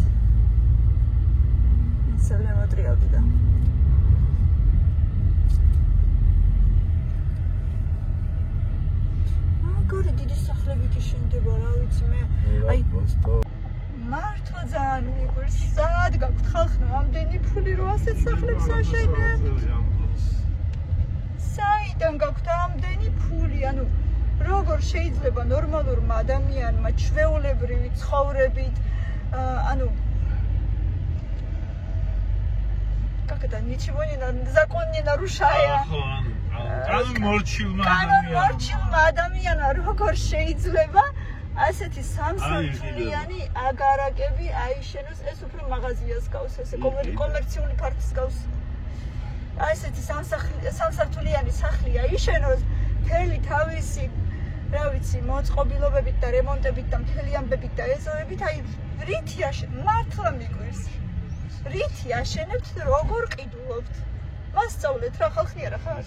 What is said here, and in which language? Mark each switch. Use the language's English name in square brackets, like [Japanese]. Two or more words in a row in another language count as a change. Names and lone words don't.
[Georgian] ისე მოტრიალდი და გორი დიდი სახლები კი შენდება რა ვიცი მე აი მართლა ძალიან მიყვარს სად გაქვთ ხალხო ამდენი ფული რომ ასეთ სახლებს აშენებთ საიდან გაქვთ ამდენი ფული ანუ როგორ შეიძლება ნორმალურმა ადამიანმა ჩვეულებრივი ცხოვრებით ანუ [Russian] как это ничего не закон не нарушая [Georgian] მორჩილმა ადამიანმა როგორ შეიძლება ასეთი სამსართულიანი აგარაკები აიშენოს ეს უფრო მაღაზიას გავს ესე კომერციული ფარგლს გავს ასეთი სამსართულიანი სახლი აიშენოს მთელი თავისი რა ვიცი მოწყობილობებით და რემონტებით და მთელი ამბებით და ეზოებით აი რითი მართლა მიყვარს რითი აშენებთ როგორ ყიდულობთ მასწავლეთ რა ხალხი არა ხარ?